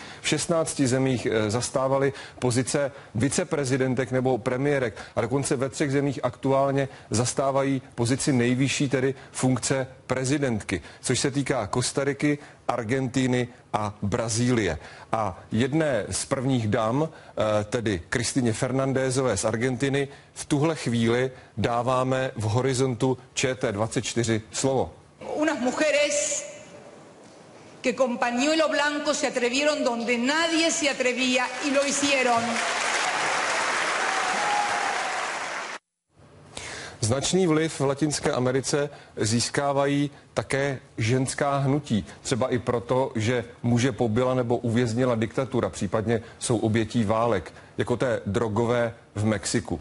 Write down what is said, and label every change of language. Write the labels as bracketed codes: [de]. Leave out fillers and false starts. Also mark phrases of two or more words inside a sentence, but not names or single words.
[cs] V 16 zemích zastávaly pozice viceprezidentek nebo premiérek a dokonce ve 3 zemích aktuálně zastávají pozici nejvyšší, tedy funkce prezidentky, což se týká Kostariky, Argentiny a Brazílie. A jedné z prvních dam, tedy Kristině Fernándezové z Argentiny, v tuhle chvíli dáváme v Horizontu ČT24 slovo. [es] Unas mujeres que con pañuelo blanco se atrevieron donde nadie se atrevía y lo hicieron. [cs] Značný vliv v Latinské Americe získávají také ženská hnutí. Třeba i proto, že muže pobila nebo uvěznila diktatura, případně jsou obětí válek, jako té drogové v Mexiku.